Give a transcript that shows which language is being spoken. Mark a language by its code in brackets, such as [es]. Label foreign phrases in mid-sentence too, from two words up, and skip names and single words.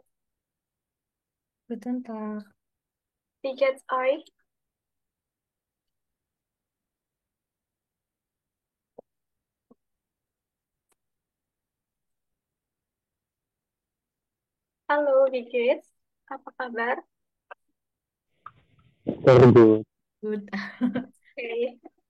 [de] Guten Tag. Wie geht's euch? Halo, wie geht's? [id] Apa kabar? [en] Very good. Good. [id] Oke.